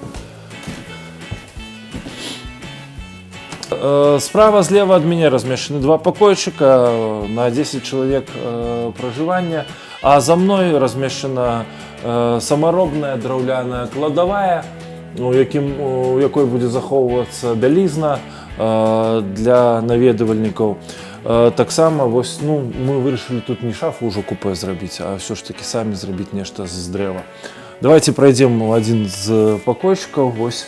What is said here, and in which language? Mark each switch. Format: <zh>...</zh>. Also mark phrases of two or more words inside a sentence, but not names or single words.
<be>Справа, злева ад мяне размешчаны 2 пакойчыка на 10 чалавек пражывання, а за мной размешчана самаробная драўляная кладавая, у якой будзе захоўвацца бялізна для наведвальнікаў. Таксама вось, мы вырашылі тут не шафу ўжо купе зрабіць, а</be> <ru>все ж таки</ru> <be>самі зрабіць нешта з дрэва.</be> <ru>Давайте пройдем в один</ru> <be>з пакойчыкаў. Вось.</be>